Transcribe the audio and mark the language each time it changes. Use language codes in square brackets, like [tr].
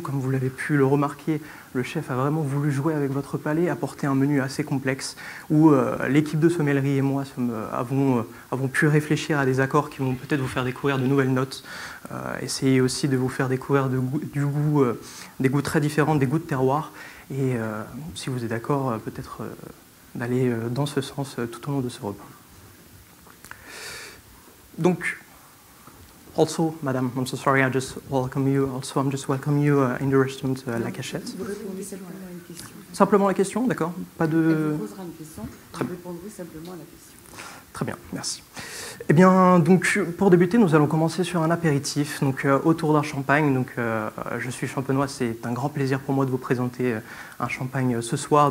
[fr] Comme vous l'avez pu le remarquer, le chef a vraiment voulu jouer avec votre palais, apporter un menu assez complexe où l'équipe de sommellerie et moi avons pu réfléchir à des accords qui vont peut-être vous faire découvrir de nouvelles notes, essayer aussi de vous faire découvrir des goûts très différents, des goûts de terroir. Et si vous êtes d'accord, peut-être d'aller dans ce sens tout au long de ce repas. [en] Donc, also, madame, I'm so sorry, I'm just welcome you in the restaurant La Cachette. [fr] Vous répondez simplement à une question. Simplement la question, d'accord? Pas de... Elle vous posera une question, Très vous répondrez simplement à la question. Très bien, merci. Eh bien, donc, pour débuter, nous allons commencer sur un apéritif, donc autour d'un champagne. Donc, je suis champenois, c'est un grand plaisir pour moi de vous présenter un champagne ce soir.